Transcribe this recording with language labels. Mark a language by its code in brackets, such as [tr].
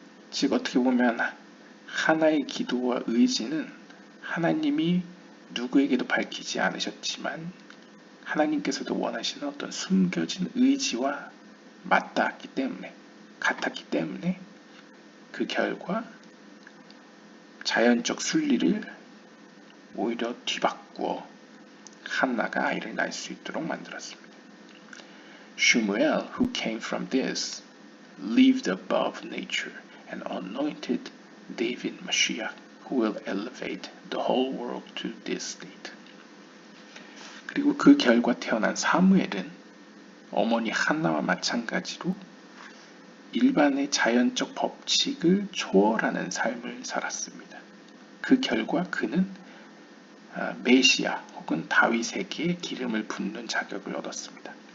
[ko] 즉 어떻게 보면 하나의 기도와 의지는 하나님이 누구에게도 밝히지 않으셨지만 하나님께서도 원하시는 어떤 숨겨진 의지와 맞닿았기 때문에 같았기 때문에 그 결과 자연적 순리를 오히려 뒤바꾸어 한나가 아이를 낳을 수 있도록 만들었습니다. [en] Shmuel, who came from this, lived above nature and anointed David Mashiach, who will elevate the whole world to this state. [ko] 그리고 그 결과 태어난 사무엘은 어머니 한나와 마찬가지로 일반의 자연적 법칙을 초월하는 삶을 살았습니다. 그 결과 그는 메시아 혹은 다윗에게 기름을 붓는 자격을 얻었습니다.